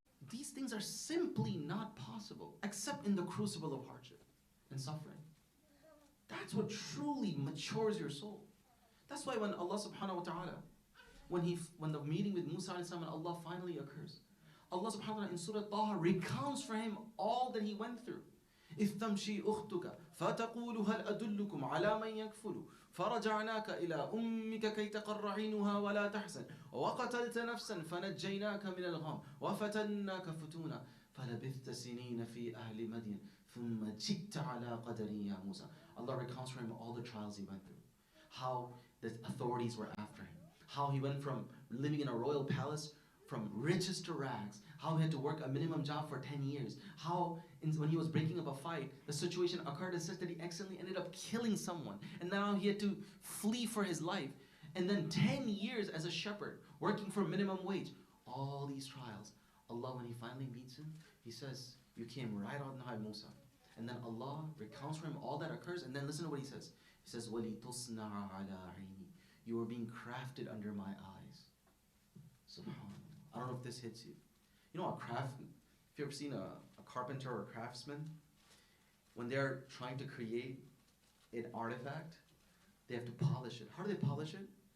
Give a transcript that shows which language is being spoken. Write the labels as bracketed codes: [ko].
[en] These things are simply not possible except in the crucible of hardship and suffering. That's what truly matures your soul. That's why when Allah subhanahu wa ta'ala, when the meeting with Musa and Allah finally occurs, Allah subhanahu wa ta'ala in Surah Taha recounts for him all that he went through. [ar] إذ تمشي أختك فتقول هل أدلكم على من يكفل فرجعناك إلى أمك كي تقر عينها ولا تحزن وقتلت نفسا فنجيناك من الغم وفتناك فتونا فلبثت سنين في أهل مدين ثم جئت على قدر يا موسى. [en] Allah recounts for him all the trials he went through, how the authorities were after him, how he went from living in a royal palace from riches to rags, how he had to work a minimum job for 10 years, how when he was breaking up a fight, the situation occurred as such that he accidentally ended up killing someone, and now he had to flee for his life, and then 10 years as a shepherd, working for minimum wage. All these trials, Allah, when he finally meets him, he says, you came right on high, Musa. And then Allah recounts for him all that occurs, and then listen to what he says. He says, [ar] وَلِتُصْنَعَ عَلَىٰ عَيْنِي. [en] You were being crafted under my eyes. SubhanAllah. I don't know if this hits you. You know, if you've ever seen a carpenter or a craftsman, when they're trying to create an artifact, they have to polish it. How do they polish it?